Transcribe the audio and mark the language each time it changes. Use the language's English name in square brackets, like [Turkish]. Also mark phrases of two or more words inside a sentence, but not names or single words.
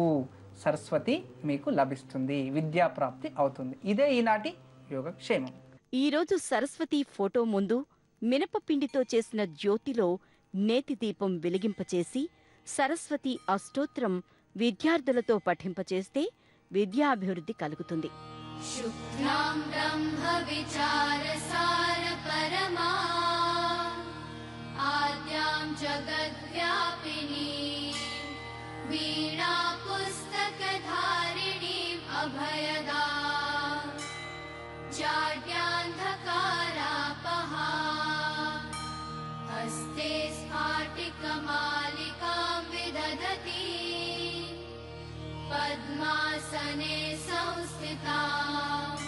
[Telugu] సరస్వతి మీకు లభిస్తుంది, విద్యాప్రాప్తి అవుతుంది. ఇదే ఈనాటి యోగక్షేమం. ఈరోజు సరస్వతి ఫోటో ముందు మినపపిండితో చేసిన జ్యోతిలో నేతి దీపం వెలిగింపచేసి సరస్వతి అష్టోత్తరం విద్యార్థులతో పఠింపచేస్తే విద్యాభివృద్ధి కలుగుతుంది. [Sanskrit] शुक्लां ब्रह्मविचारसारपरमा आद्यां जगद्व्यापिनीं वीणापुस्तकधारिणीम् अभयदां जाड्यान्धकारापहां हस्ते स्फाटिकमालिकां विदधती पद्मासने संस्थिता